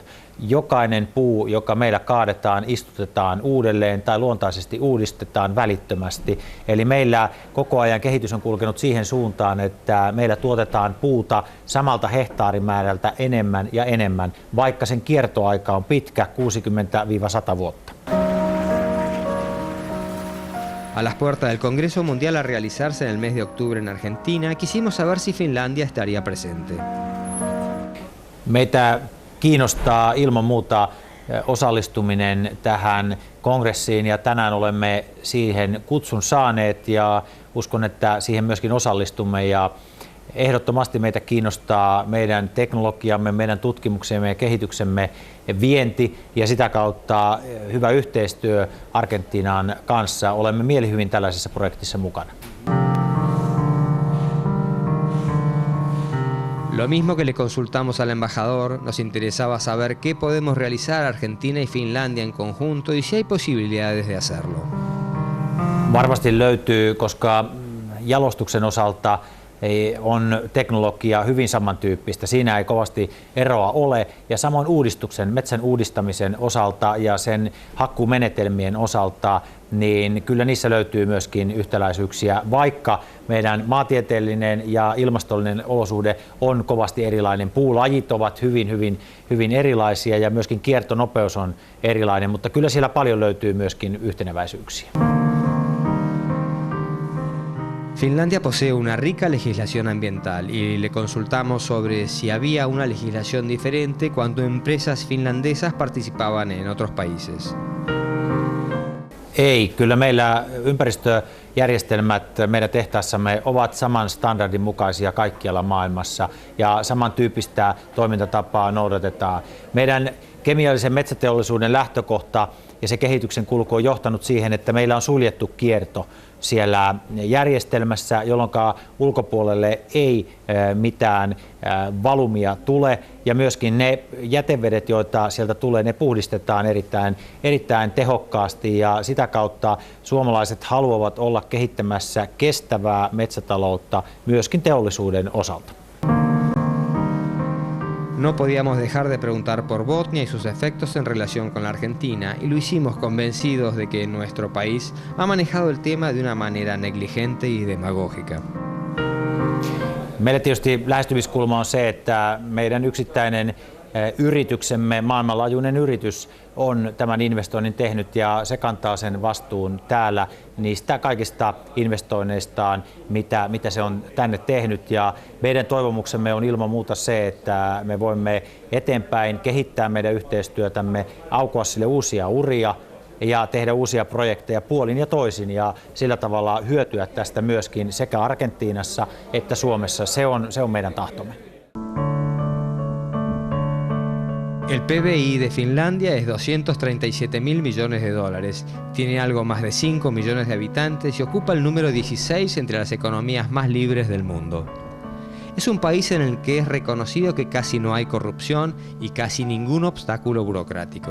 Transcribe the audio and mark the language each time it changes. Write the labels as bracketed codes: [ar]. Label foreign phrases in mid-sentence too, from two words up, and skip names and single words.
[fi] Jokainen puu, joka meillä kaadetaan, istutetaan uudelleen tai luontaisesti uudistetaan välittömästi. Eli meillä koko ajan kehitys on kulkenut siihen suuntaan, että meillä tuotetaan puuta samalta hehtaarimäärältä enemmän ja enemmän, vaikka sen kiertoaika on pitkä, 60–100 vuotta. [es] A las puertas del Congreso Mundial a realizarse en el mes de octubre en Argentina, quisimos saber si Finlandia estaría presente. [fi] Meitä kiinnostaa ilman muuta osallistuminen tähän kongressiin ja tänään olemme siihen kutsun saaneet ja uskon, että siihen myöskin osallistumme ja ehdottomasti meitä kiinnostaa meidän teknologiamme, meidän tutkimuksemme ja kehityksemme vienti ja sitä kautta hyvä yhteistyö Argentiinan kanssa. Olemme mielihyvin tällaisessa projektissa mukana. [es] Lo mismo que le consultamos al embajador, nos interesaba saber qué podemos realizar Argentina y Finlandia en conjunto y si hay posibilidades de hacerlo. [fi] Varmasti löytyy, koska jalostuksen osalta on teknologia hyvin samantyyppistä. Siinä ei kovasti eroa ole ja samoin metsän uudistamisen osalta ja sen hakkuumenetelmien osalta, niin kyllä niissä löytyy myöskin yhtäläisyyksiä, vaikka meidän maantieteellinen ja ilmastollinen olosuhde on kovasti erilainen. Puulajit ovat hyvin erilaisia ja myöskin kiertonopeus on erilainen, mutta kyllä siellä paljon löytyy myöskin yhteneväisyyksiä. [es] Finlandia posee una rica legislación ambiental y le consultamos sobre si había una legislación diferente cuando empresas finlandesas participaban en otros países. [fi] Ei, kyllä meillä ympäristöjärjestelmät meidän tehtaassamme ovat saman standardin mukaisia kaikkialla maailmassa ja samantyyppistä toimintatapaa noudatetaan. Meidän kemiallisen metsäteollisuuden lähtökohta ja se kehityksen kulku on johtanut siihen, että meillä on suljettu kierto siellä järjestelmässä, jolloin ulkopuolelle ei mitään valumia tule ja myöskin ne jätevedet, joita sieltä tulee, ne puhdistetaan erittäin tehokkaasti ja sitä kautta suomalaiset haluavat olla kehittämässä kestävää metsätaloutta myöskin teollisuuden osalta. [es] No podíamos dejar de preguntar por Botnia y sus efectos en relación con la Argentina, y lo hicimos convencidos de que nuestro país ha manejado el tema de una manera negligente y demagógica. [fi] Meille tietysti lähestymiskulma on se, että meidän yksittäinen yrityksemme, maailmanlaajuinen yritys, on tämän investoinnin tehnyt ja se kantaa sen vastuun täällä niistä kaikista investoinneistaan, mitä se on tänne tehnyt. Ja meidän toivomuksemme on ilman muuta se, että me voimme eteenpäin kehittää meidän yhteistyötämme, aukoa sille uusia uria ja tehdä uusia projekteja puolin ja toisin ja sillä tavalla hyötyä tästä myöskin sekä Argentiinassa että Suomessa. Se on meidän tahtomme. [es] El PBI de Finlandia es 237.000 millones de dólares, tiene algo más de 5 millones de habitantes y ocupa el número 16 entre las economías más libres del mundo. Es un país en el que es reconocido que casi no hay corrupción y casi ningún obstáculo burocrático.